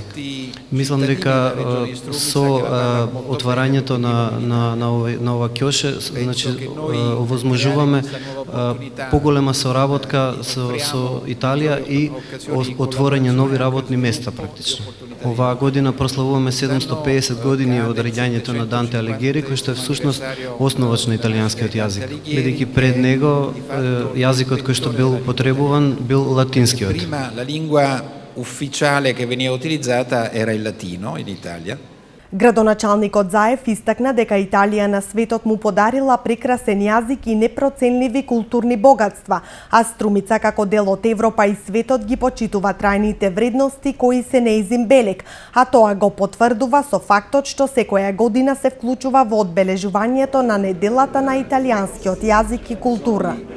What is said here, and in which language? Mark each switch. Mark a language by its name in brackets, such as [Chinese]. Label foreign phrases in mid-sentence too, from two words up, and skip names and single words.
[Macedonian] Мислам дека со отварањето на ова ќоше, овозможуваме поголема соработка со Италија и отворање нови работни места практично. Оваа година прославуваме 750 години од раѓањето на Данте Алигиери, кој што е всушност основач на италијанскиот јазик. Бидејќи пред него јазикот кој што бил употребуван бил латинскиот. [Italian] Prima la lingua ufficiale che veniva utilizzata era il latino in Italia. [Macedonian] Градоначалникот Заев истакна дека Италија на светот му подарила прекрасен јазик и непроценливи културни богатства, а Струмица како дел од Европа и светот ги почитува трајните вредности кои се нејзин белег, а тоа го потврдува со фактот што секоја година се вклучува во одбележувањето на неделата на италијанскиот јазик и култура.